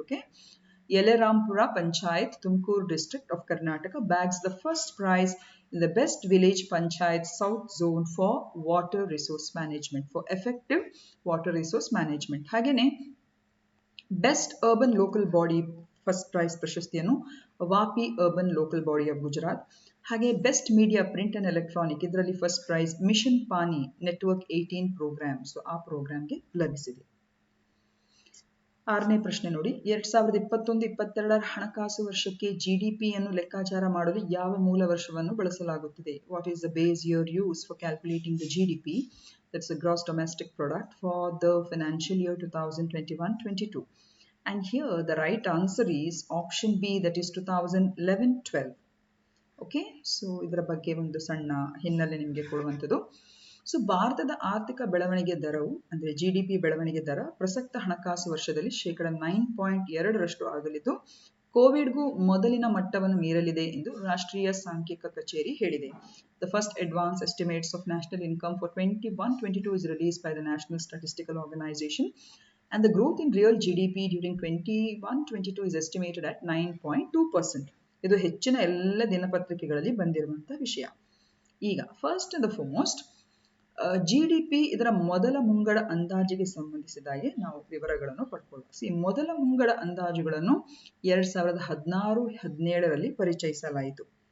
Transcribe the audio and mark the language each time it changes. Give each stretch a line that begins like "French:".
Kannada: Okay, ಯಲರಾಂಪುರ panchayat, Tumakuru district of Karnataka
English: bags the first prize in the best village panchayat south zone for water resource management, for effective water resource management.
Kannada: ಹಾಗೇನೆ best urban local body first prize ಪ್ರಶಸ್ತಿಯನ್ನು ವಾಪಿ urban local body of Gujarat. ಹಾಗೆ best media print and electronic, ಇದರಲ್ಲಿ first prize mission ಪಾನಿ network 18 program, so ಆ ಪ್ರೋಗ್ರಾಮ್ಗೆ ಲಭಿಸಿದೆ. 6ನೇ ಪ್ರಶ್ನೆ ನೋಡಿ, 2021-22ರ ಹಣಕಾಸು ವರ್ಷಕ್ಕೆ GDPಯನ್ನು ಲೆಕ್ಕಾಚಾರ ಮಾಡಲು ಯಾವ ಮೂಲ ವರ್ಷವನ್ನು ಬಳಸಲಾಗುತ್ತದೆ?
English: What is the base year used for calculating the GDP? That's the gross domestic product for the financial year 2021-22. And here the right answer is option B, that is 2011-12.
Kannada: Okay, so ಇದರ ಬಗ್ಗೆ ಒಂದು ಸಣ್ಣ ಹಿನ್ನೆಲೆ ನಿಮಗೆ ಕೊಡುವಂಥದ್ದು. So ಭಾರತದ ಆರ್ಥಿಕ ಬೆಳವಣಿಗೆ ದರವು ಅಂದರೆ GDP ಬೆಳವಣಿಗೆ ದರ ಪ್ರಸಕ್ತ ಹಣಕಾಸು ವರ್ಷದಲ್ಲಿ 9.2% ಆಗಲಿದ್ದು ಕೋವಿಡ್ಗೂ ಮೊದಲಿನ ಮಟ್ಟವನ್ನು ಮೀರಲಿದೆ ಎಂದು ರಾಷ್ಟ್ರೀಯ ಸಾಂಖ್ಯಿಕ ಕಚೇರಿ ಹೇಳಿದೆ.
English: The first advance estimates of national income for 21-22 is released by the National Statistical Organization, and the growth in real GDP during 21-22 is estimated at 9.2%.
Kannada: ಇದು ಹೆಚ್ಚಿನ ಎಲ್ಲ ದಿನಪತ್ರಿಕೆಗಳಲ್ಲಿ ಬಂದಿರುವಂತಹ ವಿಷಯ. ಈಗ ಫಸ್ಟ್ ಅಂಡ್ ಫಾರ್ಮೋಸ್ಟ್ GDP ಇದರ ಮೊದಲ ಮುಂಗಡ ಅಂದಾಜಿಗೆ ಸಂಬಂಧಿಸಿದಾಗೆ ನಾವು ವಿವರಗಳನ್ನು ಪಡ್ಕೊಳ್ಳೋಣ. ಈ ಮೊದಲ ಮುಂಗಡ ಅಂದಾಜುಗಳನ್ನು 2016-17ರಲ್ಲಿ ಪರಿಚಯಿಸಲಾಯಿತು.